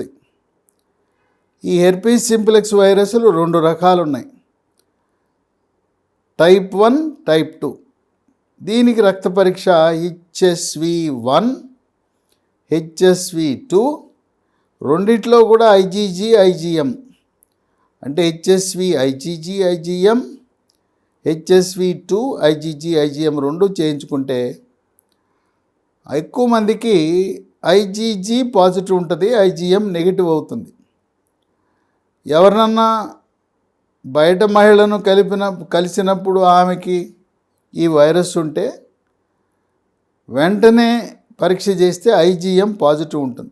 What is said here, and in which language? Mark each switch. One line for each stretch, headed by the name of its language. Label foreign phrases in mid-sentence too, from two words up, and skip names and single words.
Telugu: ఈ హెర్పీస్ సింప్లెక్స్ వైరస్లు 2 రకాలు ఉన్నాయి, టైప్ 1, టైప్ 2. దీనికి రక్త పరీక్ష HSV1, HSV2, రెండిట్లో కూడా IgG, IgM అంటే HSV IgG, IgM, HSV2 IgG, IgM 2 చేయించుకుంటే ఎక్కువ మందికి IgG పాజిటివ్ ఉంటుంది, IgM నెగిటివ్ అవుతుంది. ఎవరినన్నా బయట మహిళను కలిసినప్పుడు ఆమెకి ఈ వైరస్ ఉంటే వెంటనే పరీక్ష చేస్తే IgM పాజిటివ్ ఉంటుంది.